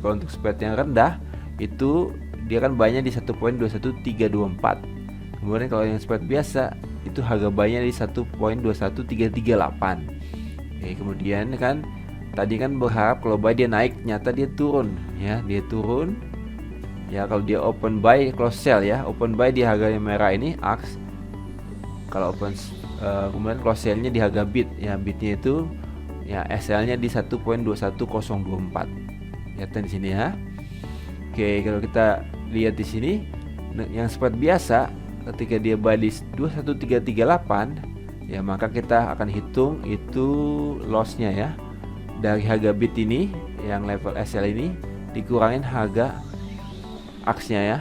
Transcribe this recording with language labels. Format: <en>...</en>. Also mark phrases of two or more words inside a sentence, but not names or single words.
<id>Kalau untuk spread yang rendah itu dia kan buy-nya di 1.21324. Kemudian kalau yang spread biasa itu harga buy-nya di 1.21338. Oke, kemudian kan tadi kan berharap kalau buy dia naik, nyata dia turun ya, dia turun. Ya, kalau dia</id> <en>open buy close sell</en> <id>ya.</id> <en>Open buy</en> <id>di harga yang merah ini AX. Kalau open kemudian</id> <en>close sell-nya</en> <id>di harga bid ya, bidnya itu ya SL-nya di 1.21024. Lihat di sini ya. Oke, kalau kita lihat di sini yang spread biasa ketika dia buy di 21338 ya maka kita akan hitung itu lossnya ya, dari harga bid ini yang level SL ini dikurangin harga aksnya ya.</id>